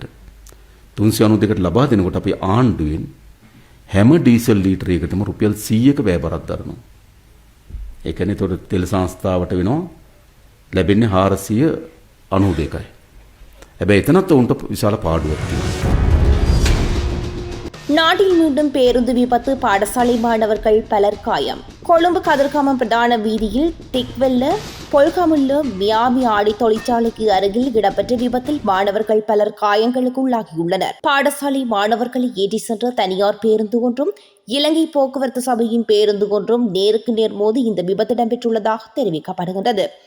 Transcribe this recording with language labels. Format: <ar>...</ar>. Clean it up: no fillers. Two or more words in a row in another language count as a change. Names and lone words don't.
<si>392කට ලබා දෙනකොට අපි ආණ්ඩුවෙන් හැම ඩීසල් ලීටරයකටම රුපියල් 100ක වැය බරක් දරනවා. ඒ කියන්නේ ඒතකොට තෙල් සංස්ථාවට වෙනවා ලැබෙන්නේ 492යි. හැබැයි එතනත් උන්ට විශාල පාඩුවක් තියෙනවා.</si> <ta>நாட்டில் மீண்டும் பேருந்து விபத்து. பாடசாலை மாணவர்கள் பலர் காயம். கொழும்பு கதிர்காமம் பிரதான வீதியில் திக்வெல்ல பொல்காமுள்ள மியாமி ஆடை தொழிற்சாலைக்கு அருகில் இடம்பெற்ற விபத்தில் மாணவர்கள் பலர் காயங்களுக்கு உள்ளாகியுள்ளனர். பாடசாலை மாணவர்களை ஏற்றி சென்ற தனியார் பேருந்து ஒன்றும் இலங்கை போக்குவரத்து சபையின் பேருந்து ஒன்றும் நேருக்கு நேர் மோதி இந்த விபத்து இடம்பெற்றுள்ளதாக தெரிவிக்கப்படுகின்றது.</ta>